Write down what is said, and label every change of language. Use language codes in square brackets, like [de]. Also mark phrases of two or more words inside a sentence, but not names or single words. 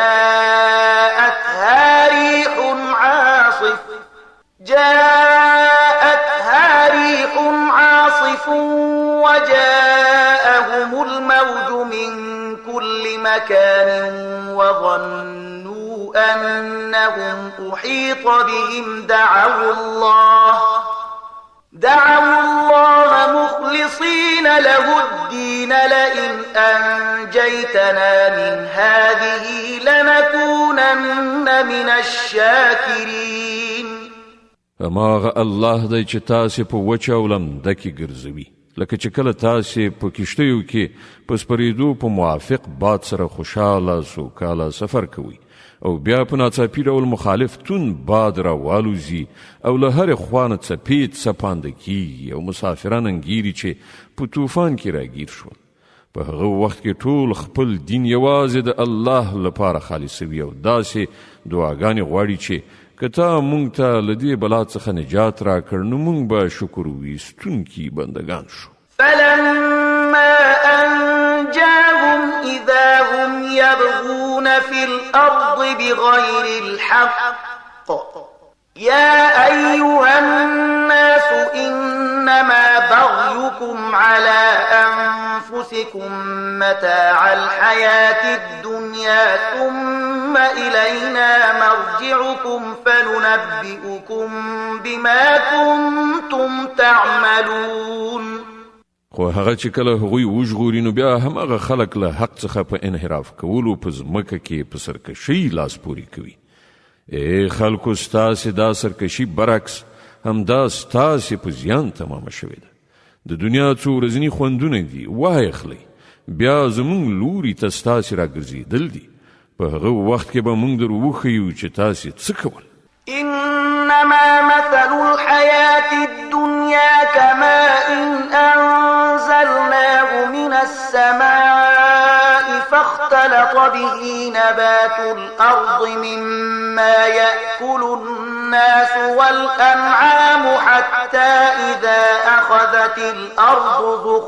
[ar] جاءتها ريح عاصف وجاءهم الموج من كل مكان وظنوا أنهم أحيط بهم دعوا الله مخلصين له الدين لئن أنجيتنا من هذه لنكونن من الشاكرين. [ps] هماغه الله دی چې تاسې په وچه او لمده کې ګرځوي، لکه چې کله تاسې په کښتیو کې په سپرېدو په موافق باد سره خوشحاله سوکاله سفر کوئ او بیا په ناڅاپي ډول مخالف توند باد راوالوزي او له هرې خوا نه څپې څپانده کېږي او مسافران انګیري چې په طوفان کې راګیر شول. په هغه وخت کې ټول خپل دین یوازې د الله لپاره خالصوي او داسې دعاګانې غواړي چې که تا مونږ ته له دې بلا څخه نجات راکړ نو مونږ به شکر ویستونکي بندګان شو. [ar] فلما أنجاهم إذا هم يبغون في الأرض بغير الحق يا أيها الناس إنما بغيكم على أنفسكم متاع الحياة الدنيا ثم إلينا مرجعكم فننبئكم بما كنتم تعملون. [ps] خو هغه چې کله هغوی وژغوري نو بیا هماغه خلک له حق څخه په انحراف کولو په ځمکه کې په سرکشۍ لاس پورې کوي. ای خلکو ستاسې دا سرکشي برعکس همدا ستاسې په زیان تمامه شوې ده. د دنیا څو ورځني خوندونه دي واخلئ، بیا زمونږ لوري ته ستاسې راګرځېدل دي. په هغه وخت کې به مونږ در وښیو چې تاسې څه کول. [ar] إنما مثل الحياة الدنيا كماء أنزلناه من السماء فاختلط به نبات الأرض مما يأكل الناس والأنعام حتى إذا أخذت الأرض